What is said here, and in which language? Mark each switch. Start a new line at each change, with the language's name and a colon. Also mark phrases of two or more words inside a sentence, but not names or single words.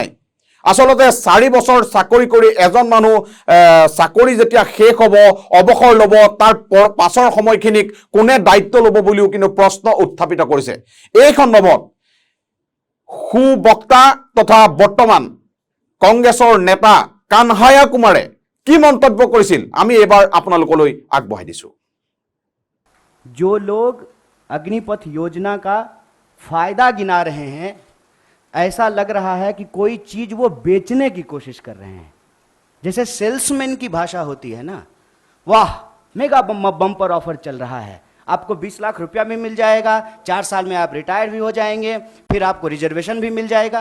Assamese: আচলতে 4 বছৰ চাকৰি কৰি এজন মানুহ চাকৰি যেতিয়া শেষ হ'ব, অৱসৰ ল'ব, তাৰ পাছৰ সময়খিনিক কোনে দায়িত্ব ল'ব বুলিও কিন্তু প্ৰশ্ন উত্থাপিত কৰিছে। এই সন্দৰ্ভত সুবক্তা তথা বৰ্তমান কংগ্ৰেছৰ নেতা কানহায়া কুমাৰে কি মন্তব্য কৰিছিল আমি এবাৰ আপোনালোকলৈ আগবঢ়াই দিছোঁ।
Hindi: जो लोग अग्निपथ योजना का फायदा गिना रहे हैं, ऐसा लग रहा है कि कोई चीज वो बेचने की कोशिश कर रहे हैं। जैसे सेल्समैन की भाषा होती है ना, वाह
English: mega bumper offer
Hindi: चल रहा है, आपको 20 लाख रुपया भी मिल जाएगा, 4 साल में आप रिटायर भी हो जाएंगे, फिर आपको रिजर्वेशन भी मिल जाएगा।